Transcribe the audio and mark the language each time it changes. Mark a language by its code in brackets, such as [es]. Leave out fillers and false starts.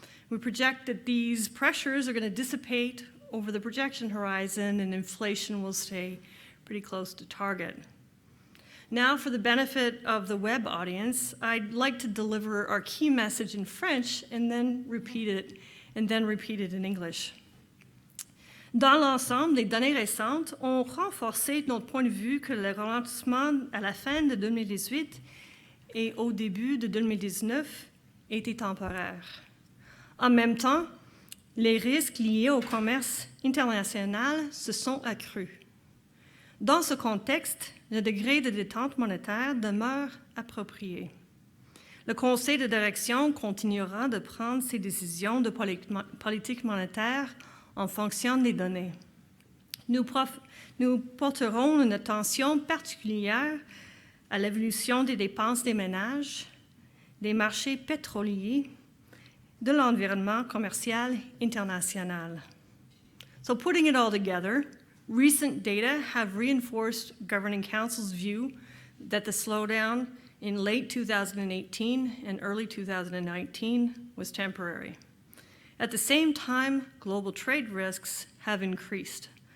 [en] We project that these pressures are going to dissipate over the projection horizon and inflation will stay pretty close to target. Now, for the benefit of the web audience, I'd like to deliver our key message in French and then repeat it in English. [fr] Dans l'ensemble, les données récentes ont renforcé notre point de vue que le ralentissement à la fin de 2018 et au début de 2019 était temporaire. En même temps, les risques liés au commerce international se sont accrus. Dans ce contexte, le degré de détente monétaire demeure approprié. Le Conseil de direction continuera de prendre ses décisions de politique monétaire en fonction des données. Nous porterons une attention particulière à l'évolution des dépenses des ménages, des marchés pétroliers, de l'environnement commercial international. [en] So putting it all together, recent data have reinforced Governing Council's view that the slowdown in late 2018 and early 2019 was temporary. At the same time, global trade risks have increased.